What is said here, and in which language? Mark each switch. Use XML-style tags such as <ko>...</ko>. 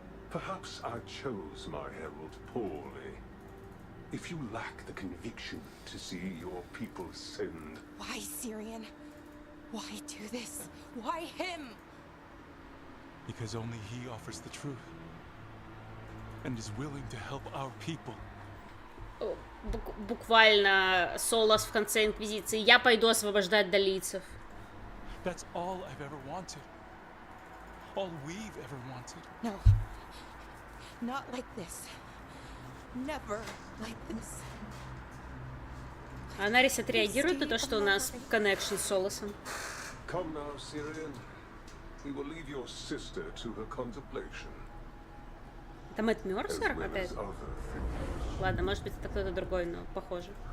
<en>Perhaps I chose my herald poorly. If you lack the conviction to see your people sinned... Why, Syrian? Why do this? Why him? Because only he offers the truth. And is willing to help our people.</en> <ru>Буквально Солос в конце Инквизиции. Я пойду освобождать долийцев.</ru> <en>That's all I've ever wanted. All we've ever wanted. No. Not like this. Never like this.</en> <ru>Анарис отреагирует на то, что у нас коннекшн с Солосом.</ru> <en>Come now, Syrian. We will leave your sister to her contemplation.</en> <ru>Это Мэтт Мёрсер опять? Ладно, может быть, это кто-то другой, но похоже.</ru>